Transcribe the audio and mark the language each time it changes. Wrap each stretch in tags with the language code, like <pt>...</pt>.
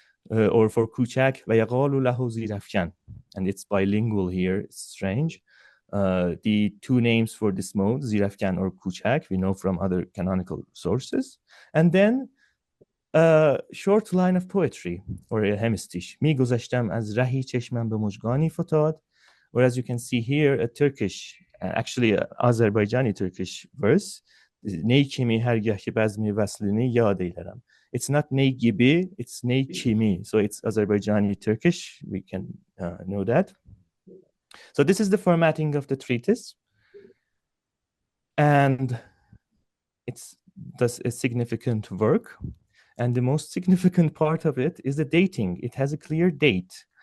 <en>Or for Kuchak,</en> <ar>وَيَقَالُ لَهُ زِيرَفْكَنْ.</ar> <en>And it's bilingual here. It's strange. The two names for this mode, Zirafkan or Kuchak, we know from other canonical sources. And then a short line of poetry, or a hemistish.</en> <fa>می گذشتم از رهی چشمم به مژگانی فتاد.</fa> <en>Or as you can see here, a Turkish, actually an Azerbaijani Turkish verse.</en> <az>نی کمی هرگه که بزمی وصلینی یاد ایلرم.</az> <en>It's not ney gibi, it's ney kimi. So it's Azerbaijani Turkish. We can know that. So this is the formatting of the treatise. And it's thus a significant work. And the most significant part of it is the dating. It has a clear date.</en>